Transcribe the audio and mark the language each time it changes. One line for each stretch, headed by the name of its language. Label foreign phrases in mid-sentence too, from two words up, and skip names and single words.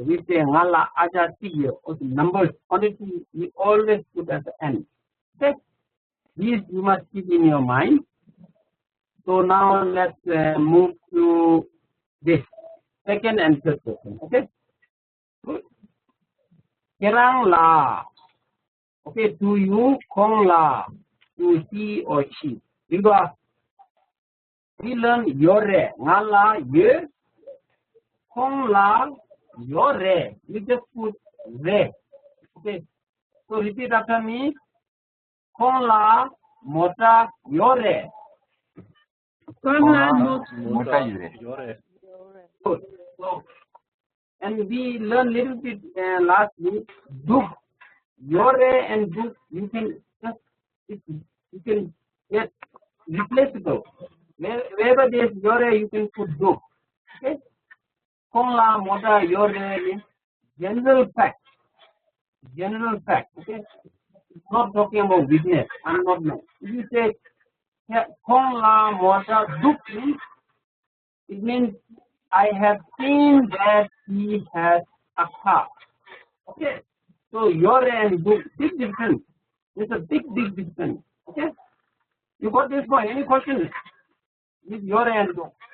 English: We say
Tibetan: ngala aja tiga
English: or the numbers quantity we always put at the end. Okay? These you must keep in your mind. So now let's move to this second and third question. Okay? Good.
Tibetan: Kerang la.
English: Okay, to you,
Tibetan: kong la,
English: to he or she. Because we learn yore,
Tibetan: ngala, ye, kong la, yore.
English: You just put re. Okay, so repeat after me.
Tibetan: Kong la, mota, yore. Kong la, mota, yore.
English: Good. So, and we learn little bit last week, duk. Yore and duk, you can get replaceable. Wherever there is yore, you can put duk. Okay?
Tibetan: Kong la mota yore
English: means general fact. General fact. Okay? It's not talking about business. I'm not no. If you say
Tibetan: kong la mota duk
English: means, it means I have seen that he has a car. Okay? So yore and duk, big difference. It's a big difference. Okay? You got this point? Any questions with yore and duk?